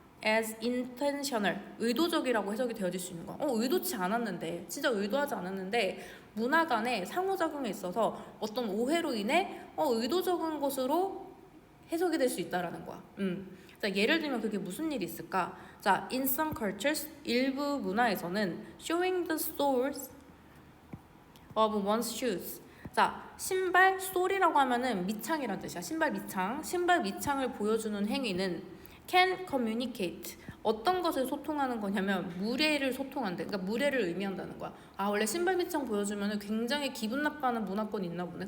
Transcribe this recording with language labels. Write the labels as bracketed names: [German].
[English] as intentional, [Korean] 의도적이라고 해석이 되어질 수 있는 거야. 의도치 않았는데, 진짜 의도하지 않았는데 문화 간의 상호작용에 있어서 어떤 오해로 인해 의도적인 것으로 해석이 될 수 있다라는 거야. 자, 예를 들면 그게 무슨 일이 있을까? [English] 자, in some cultures, [Korean] 일부 문화에서는 [English] showing the soles of one's shoes. [Korean] 자, 신발 sole이라고 하면은 밑창이라는 뜻이야. 신발 밑창을 보여주는 행위는 [English] can communicate, [Korean] 어떤 것을 소통하는 거냐면 무례를 소통한대. 그러니까 무례를 의미한다는 거야. 원래 신발 밑창 보여주면 굉장히 기분 나빠하는 문화권이 있나 보네.